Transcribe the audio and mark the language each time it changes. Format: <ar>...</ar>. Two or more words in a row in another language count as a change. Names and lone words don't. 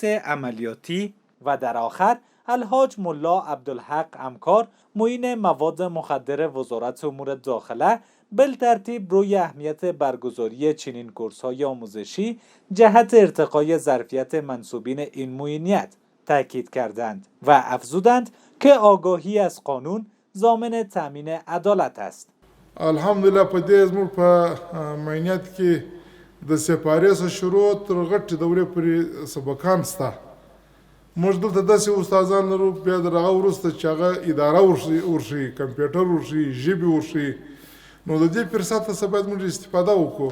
<fa>عملیاتی و در آخر الحاج ملا عبدالحق امکار، معین مواد مخدر وزارت امور داخله، بالترتیب روی اهمیت برگزاری چنین کورس‌های آموزشی جهت ارتقای ظرفیت منصوبین این معینیت تاکید کردند و افزودند که آگاهی از قانون ضامن تامین عدالت است.</fa> <ps>الحمدلله په دې زموږ په معینیت کې د سپارې څخه شروع تر غټې دورې پورې سبقان شته. موږ دلته داسې استادان لرو، بیا د هغه وروسته چې هغه اداره ورشي، کمپیوټر ورشي، ژبې ورشي، نو د دې فرصت څخه باید موږ استفاده وکړو.</ps>